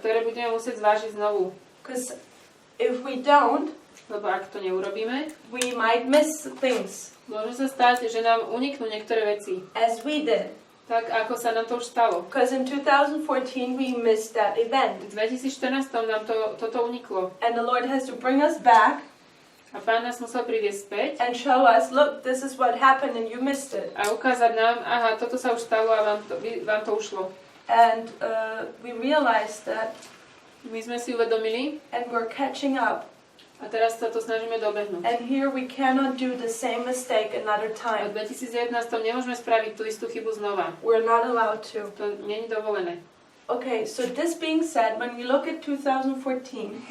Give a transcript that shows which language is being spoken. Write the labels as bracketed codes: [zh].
[sk] Ktoré budeme musieť zvážiť znovu. [en] Because if we don't, [sk] lebo ak to neurobíme, [en] we might miss things. [sk] Môže sa stať, že nám uniknú niektoré veci. [en] As we did. [sk] Tak ako sa nám to už stalo. [en] Because in 2014 we missed that event. [sk] V 2014 nám toto uniklo. [en] And the Lord has to bring us back. [sk] A Pán nás musel priviesť späť. [en] And show us, look, this is what happened and you missed it. [sk] A ukázať nám, aha, toto sa už stalo a vám to ušlo. [en] And we realized that. [sk] My sme si uvedomili. [en] And we're catching up. [sk] A teraz sa to snažíme dobehnúť. [en] And here we cannot do the same mistake another [sk] A [en] time. [sk] v 2019 nemôžeme spraviť tú istú chybu znova. [en] We're not allowed to. [sk] To nie je dovolené. [en] Okay, so this being said, when we look at 2014,